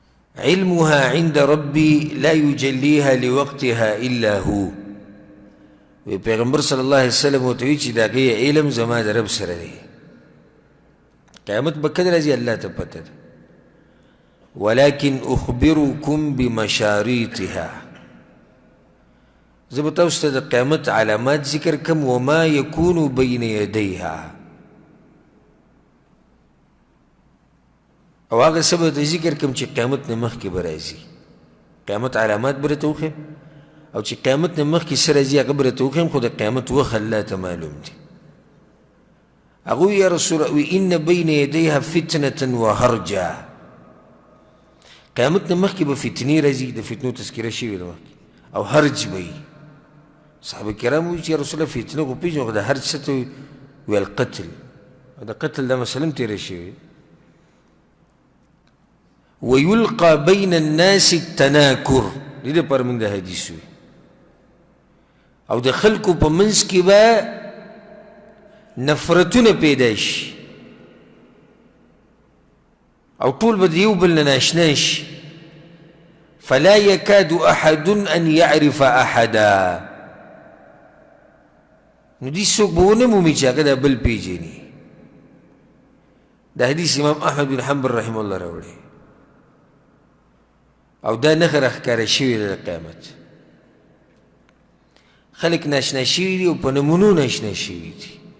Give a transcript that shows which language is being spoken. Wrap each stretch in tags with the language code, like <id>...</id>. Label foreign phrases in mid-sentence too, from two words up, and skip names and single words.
<ar>علمها عند ربي لا يجليها لوقتها إلا هو.</ar> <ps>وی پیغمبر</ps> <ar>صلی الله علیه وسلم</ar> <ps>ورته وی چې د هغې علم زما د رب سره دی، قیامت به کله راځي الله ته پته ده.</ps> <ar>ولكن أخبركم بمشاريطها،</ar> <ps>زه به تاسو ته د قیامت علامات ذکر کم،</ps> <ar>وما يكون بين يديها،</ar> <ps>او هغه څه به ته ذکر کم چې قیامت نه مخکې به راځي. قیامت علامات به راته وښیم، او چې قیامت نه مخکې څه راځي هغه به راته وښیم، خو د قیامت وخت الله ته معلوم دی. هغوی</ps> <ar>یا رسول الله ان بین یدیها فتنة وهرجا،</ar> <ps>قیامت نه مخکې به فتنې راځي، د فتنو تذکره شوې ده مخکې، او هرج به وي. صحابه کرام وایي چې</ps> <ar>یا رسول الله</ar> <ps>فتنه خو پېژنو، خو د هرج څه ته وي؟ القتل. او د قتل دا مسله هم تېره شوې.</ps> <ar>ويلقى بين الناس التناكر،</ar> <ps>دې دپاره موږ د حدیث وي. او د خلکو په منځ کې به نفرتونه پیدا شي، او ټول به د یو بل نه ناشنا شي.</ps> <ar>فلا يكاد أحد أن يعرف أحدا،</ar> <ps>نو دې څوک به ونه مومي چې هغه دا بل پېژني. دا حدیث امام احمد بن حنبل</ps> <ar>رحمه الله</ar> <ps>راوړی، او دا نښه راښکاره شوې ده د قیامت. خلک ناشنا شوي دي او په نمونو ناشنا شوي دي.</ps>